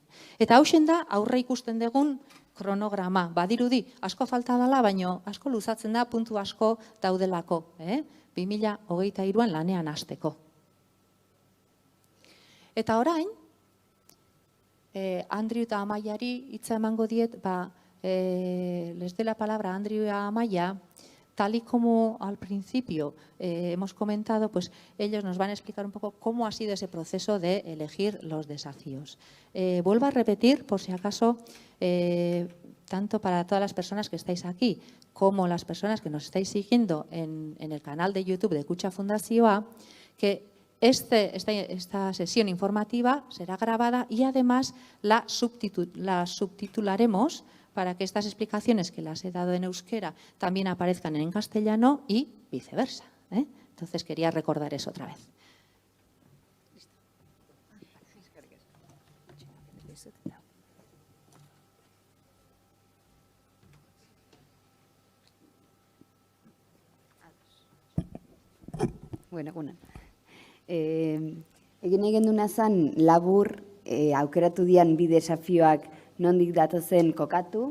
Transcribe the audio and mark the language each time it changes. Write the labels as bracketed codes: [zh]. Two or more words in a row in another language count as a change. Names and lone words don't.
[eu] Eta hausen da, aurre ikusten dugun kronograma. Badirudi, asko falta dela, baina asko luzatzen da, puntu asko daudelako. 2023an lanean hasteko. Eta orain, Andrew eta Amaiari hitza emango diet, [es] les de la palabra Andrew y Amaya, tal y como al principio hemos comentado, pues ellos nos van a explicar un poco cómo ha sido ese proceso de elegir los desafíos. Vuelvo a repetir, por si acaso, tanto para todas las personas que estáis aquí, como las personas que nos estáis siguiendo en el canal de YouTube de Kutxa Fundazioa, que esta sesión informativa será grabada y además la subtitularemos para que estas explicaciones que las he dado en euskera también aparezcan en castellano y viceversa. Entonces quería recordar eso otra vez. [eu] Bueno, egin egin duna zen labur aukeratu dian bi desafioak nondik datozen kokatu.